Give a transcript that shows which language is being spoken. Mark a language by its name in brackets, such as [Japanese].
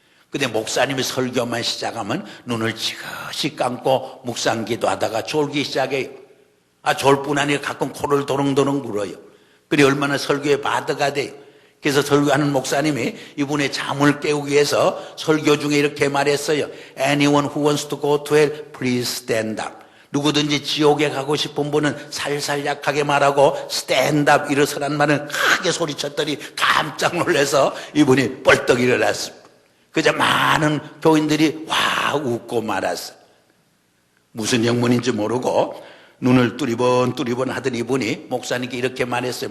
[Korean] 근데 목사님이 설교만 시작하면 눈을 지그시 감고 묵상 기도하다가 졸기 시작해요. 졸 뿐 아니라 가끔 코를 도렁도렁 불어요. 그래 얼마나 설교에 바드가 돼요. 그래서 설교하는 목사님이 이분의 잠을 깨우기 위해서 설교 중에 이렇게 말했어요. [English] Anyone who wants to go to hell, please stand up. [Korean] 누구든지 지옥에 가고 싶은 분은 살살 약하게 말하고 [English] stand up [Korean] 일어서란 말을 크게 소리쳤더니 깜짝 놀라서 이분이 벌떡 일어났습니다. 그저 많은 교인들이 와 웃고 말았어요. 무슨 영문인지 모르고 눈을 뚜리번 하던 이분이 목사님께 이렇게 말했어요.